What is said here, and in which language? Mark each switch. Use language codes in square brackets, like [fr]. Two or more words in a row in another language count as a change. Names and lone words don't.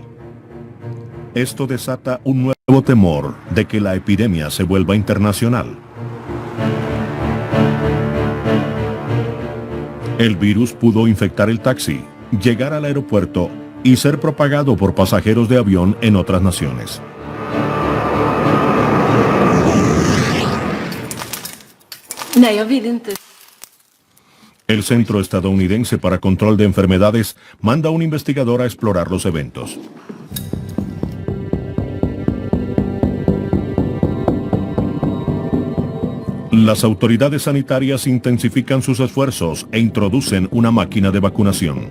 [es] Esto desata un nuevo temor de que la epidemia se vuelva internacional. El virus pudo infectar el taxi, llegar al aeropuerto y ser propagado por pasajeros de avión en otras naciones. [sv] Nej, jag vill inte. [es] El Centro Estadounidense para Control de Enfermedades manda a un investigador a explorar los eventos. Las autoridades sanitarias intensifican sus esfuerzos e introducen una máquina de vacunación.